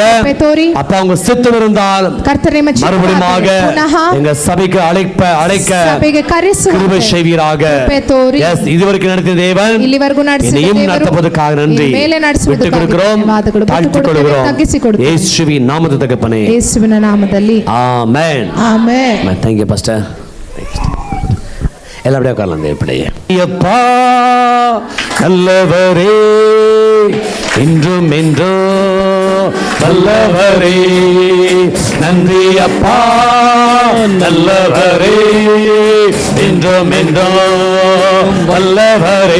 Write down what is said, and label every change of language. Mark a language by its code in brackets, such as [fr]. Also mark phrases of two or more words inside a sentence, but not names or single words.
[ta] அப்பா உங்க சித்தம் இருந்தால் மறுபடியும் எங்க சபைக்கு அழைக்க கிருபை செய்வீராக. இதுவரைக்கும் நடத்திய தேவன் இனியும் நடத்துவதற்காக நன்றி. விட்டுக் கொடுக்கிறோம், தாழ்த்திக் கொள்கிறோம். இயேசுவின் நாமத்தில் தகப்பனே. [kn] ಯೇಸುವಿನ ನಾಮದಲ್ಲಿ [ta] ஆமென். ஆமென். [en] Thank you pastor. [ta] எல்லாம் அப்படியே உட்காரலாம் தேவப்பிள்ளையே. அப்பா நல்லவரே, இன்றும் என்றும் வல்லவரே. நன்றி அப்பா நல்லவரே, இன்றும் என்றும் வல்லவரே.